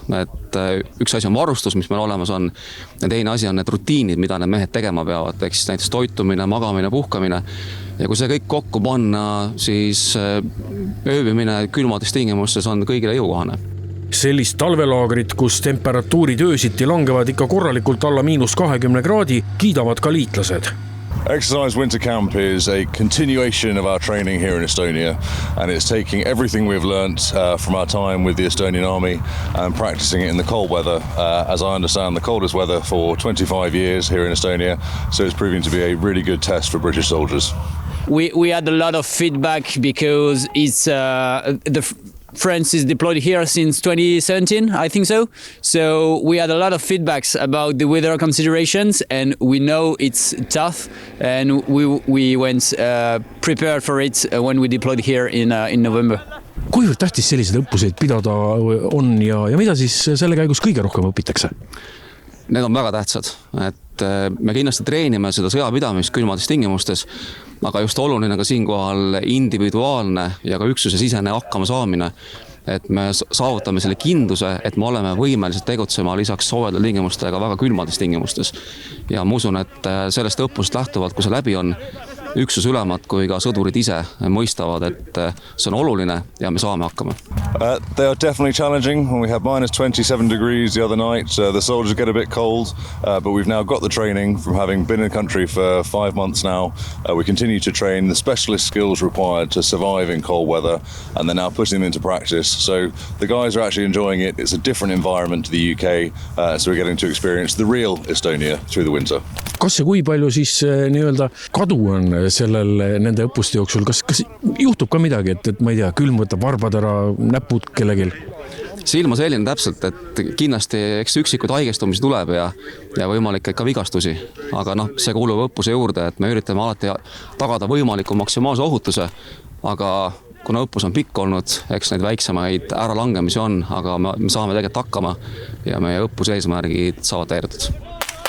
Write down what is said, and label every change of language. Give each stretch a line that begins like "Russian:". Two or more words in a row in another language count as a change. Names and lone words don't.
Estonian: Et üks asi on varustus, mis meil olemas on, ja teine asi on need rutiinid, mida need mehed tegema peavad, ehk siis näiteks toitumine, magamine, puhkamine. Ja kui see kõik kokku panna, siis ööbimine külmades tingimustes on kõigile jõukohane. Sellist talvelaagrit, kus temperatuurid öösiti langevad ikka korralikult alla -20 kraadi, kiidavad ka liitlased.
English: Exercise Winter Camp is a continuation of our training here in Estonia, and it's taking everything we've learnt from our time with the Estonian Army and practicing it in the cold weather. As I understand, the coldest weather for 25 years here in Estonia, so it's proving to be a really good test for British soldiers. We had a lot of feedback because it's France is deployed here since 2017, I think so. So we had a lot of feedbacks about the weather considerations, and we know it's tough, and we went prepared for it when we deployed here in November.
Estonian: Kuivõrd tähtis selliseid õppuseid pidada on ja mida siis selle käigus kõige rohkem õpitakse? Need on väga tähtsad, et me kindlasti treenime seda sõjapidamist külmades tingimustes, aga just oluline ka siinkohal individuaalne ja ka üksuse sisene hakkama saamine, et me saavutame selle kindluse, et me oleme võimelised tegutsema lisaks soojadel tingimustega väga külmades tingimustes. Ja ma usun, et sellest õppust lähtuvalt, kui see läbi on, üksusülemad kui ka sõdurid ise mõistavad, et see on oluline ja me saame hakkama.
English: They are definitely challenging. We had minus 27 degrees the other night. The soldiers get a bit cold, but we've now got the training from having been in the country for 5 months now. We continue to train the specialist skills required to survive in cold weather, and they're now putting them into practice. So the guys are actually enjoying it. It's a different environment to the UK, so we're getting to experience the real Estonia through the winter.
Estonian: Kas ja kui palju siis nii-öelda kadu on nende õppuste jooksul? Kas juhtub ka midagi, et ma ei tea, külm võtab varbad ära, näpud kellegil? See ilm on selline täpselt, et kindlasti eks üksikud haigestumisi tuleb ja võimalik ka vigastusi. Aga see kuulub õppuse juurde, et me üritame alati tagada võimaliku maksimaalse ohutuse, aga kuna õppus on pikk olnud, eks neid väiksemaid äralangemisi on, aga me saame tegelikult hakkama ja meie õppuse eesmärgid saavad täidetud.